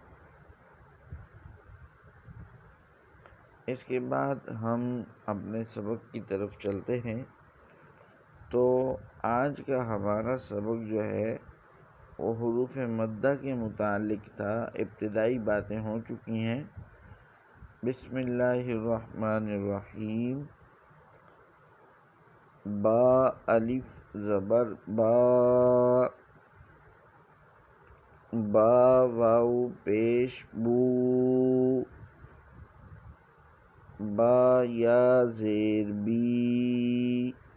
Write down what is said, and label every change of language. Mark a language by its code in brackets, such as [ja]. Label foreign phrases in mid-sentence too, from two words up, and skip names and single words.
[ur] اس کے بعد ہم اپنے سبق کی طرف چلتے ہیں۔ تو آج کا ہمارا سبق جو ہے وہ حروف مدہ کے متعلق تھا۔ ابتدائی باتیں ہو چکی ہیں۔ [ar] بسم اللہ الرحمن الرحیم۔ [ur] با الف زبر با، با واو پیش بو، با یا زیر بی،